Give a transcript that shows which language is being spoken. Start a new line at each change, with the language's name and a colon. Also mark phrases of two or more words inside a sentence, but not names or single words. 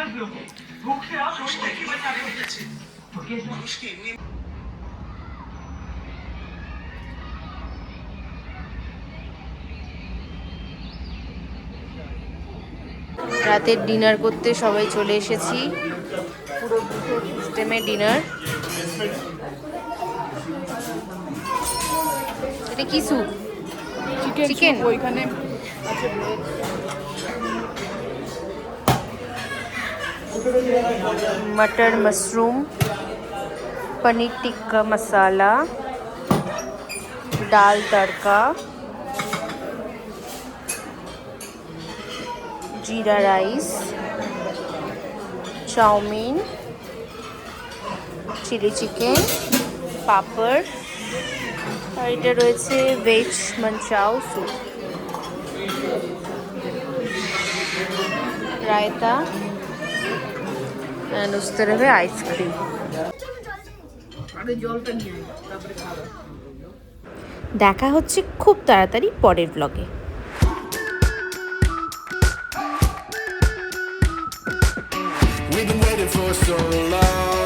Bangla: রাতের ডিনার করতে সবাই চলে এসেছি, পুরো বুফে সিস্টেমে ডিনার। এটা কি স্যুপ? চিকেন
English: Chicken?
Bangla: ওইখানে আছে
Hindi: मटर मशरूम, पनीर टिक्का मसाला, दाल तड़का, जीरा राइस, चाउमीन,
Bangla: চিলি চিকেন, পাপড়, আর এটা রয়েছে ভেজ মঞ্চাও স্যুপ, রায়তা,
Hindi: and उस तरफ है आइसक्रीम।
Bangla: আরে জলটা নিয়ে আয় তারপরে খাবো। দেখা হচ্ছে খুব তাড়াতাড়ি পরের ব্লগে।
English: We've been waiting for so long.